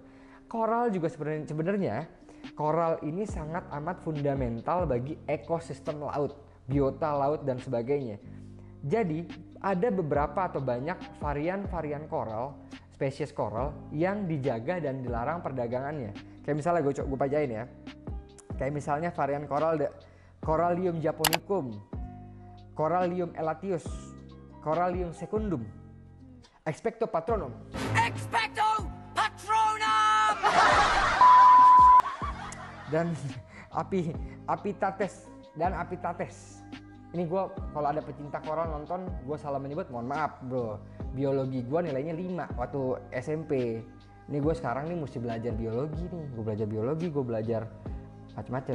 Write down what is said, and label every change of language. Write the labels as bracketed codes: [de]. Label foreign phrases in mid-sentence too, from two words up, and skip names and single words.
[id] Coral juga sebenarnya coral ini sangat amat fundamental bagi ekosistem laut, biota laut dan sebagainya. Jadi ada beberapa atau banyak varian coral, spesies coral yang dijaga dan dilarang perdagangannya. Kayak misalnya gue pajain ya. Kayak misalnya varian coral Corallium japonicum, Corallium elatius, Corallium secundum, [la] Expecto patronum. Expecto patronum. [id] Dan Apitates dan Apitates. Ini gue kalau ada pecinta coral nonton, gue salah menyebut, mohon maaf bro. Biologi gue nilainya 5 waktu SMP. Ini gue sekarang nih mesti belajar biologi nih. Gue belajar biologi, gue belajar macam-macam.